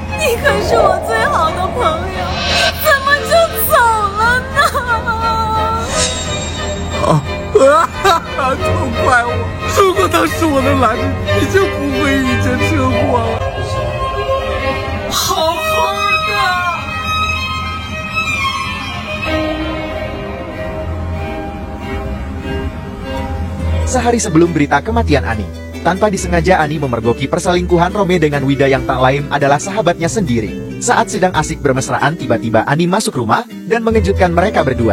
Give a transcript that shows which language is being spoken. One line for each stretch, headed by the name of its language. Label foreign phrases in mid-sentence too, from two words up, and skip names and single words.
Chinese: 你可是我最好的朋友，怎么就走了呢？痛快我！如果当时我能拦着你，就不会遇见车祸了。好好的。
Indonesian: Sehari sebelum berita kematian Ani, tanpa disengaja Ani memergoki perselingkuhan Rome dengan Wida yang tak lain adalah sahabatnya sendiri. Saat sedang asik bermesraan, tiba-tiba Ani masuk rumah dan mengejutkan mereka berdua.